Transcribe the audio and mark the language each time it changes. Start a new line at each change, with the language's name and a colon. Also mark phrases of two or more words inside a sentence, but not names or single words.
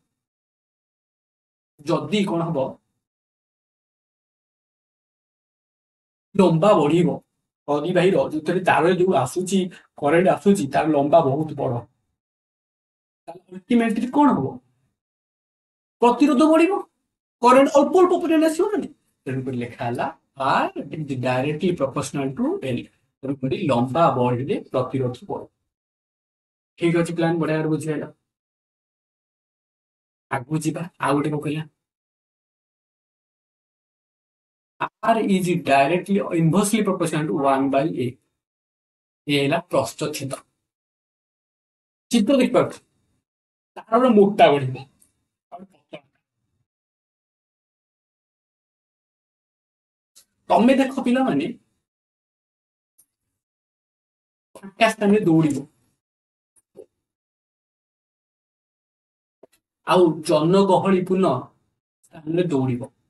Odia: ଯଦି କଣ ହବ ଲମ୍ବା ବଢିବ ପରିବାହୀର ଯୋଉଥିରେ ତାରରେ ଯୋଉ ଆସୁଛି କରେଣ୍ଟ ଆସୁଛି ତାର ଲମ୍ବା ବହୁତ ବଡ ଅଲ୍ଟିମେଟଲି କଣ ହବ ପ୍ରତିରୋଧ ବଢିବ କରେଣ୍ଟ ଅଳ୍ପ ଅଳ୍ପ ପରିମାଣ ଆସିବ ନା ତେଣୁକରି ଲେଖା ହେଲା
English: R directly proportional to L
Odia: ତେଣୁକରି ଲମ୍ବା ବଢିଲେ ପ୍ରତିରୋଧ ବଢେ ଠିକ ଅଛି ପ୍ଲାନ୍ ବଢିଆ ଭାବରେ ବୁଝିହେଲା ଆଗକୁ ଯିବା ଆଉ ଗୋଟେ କଣ କହିଲା
English: R is directly inversely proportional to 1 by A
Odia: ଏ ହେଲା ପ୍ରସ୍ତଚ୍ଛେଦ ଚିତ୍ର ଦେଖିପାରୁଛୁ ତାର ମୋଟା ବଢିବ ତମେ ଦେଖ ପିଲାମାନେ ଫାଙ୍କା ସ୍ଥାନରେ ଦୌଡ଼ିବ ଆଉ ଜନଗହଳିପୂର୍ଣ୍ଣ ସ୍ଥାନରେ ଦୌଡ଼ିବ